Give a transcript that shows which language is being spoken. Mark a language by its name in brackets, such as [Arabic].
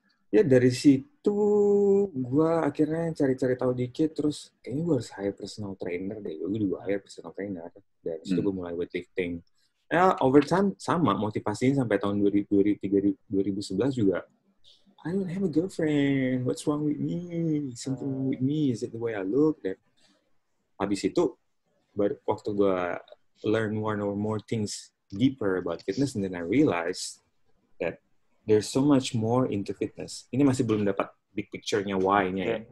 [Indonesian] Ya dari situ gue akhirnya cari-cari tahu dikit, terus kayaknya gue harus [English] hire personal trainer [Indonesian] deh. Gue juga [English] hire personal trainer. [Indonesian] Dari situ gue mulai weightlifting. Ya [English] over time [Indonesian] sama motivasinya sampai tahun 2011 juga. [English] I don't have a girlfriend. What's wrong with me? Something wrong with me. Is it the way I look? [Indonesian] Dan habis itu waktu gue [English] learn one or more things deeper about fitness, and then I realized that there's so much more into fitness. [Indonesian] Ini masih belum dapat [English] big picture- [Indonesian] nya why-nya ya.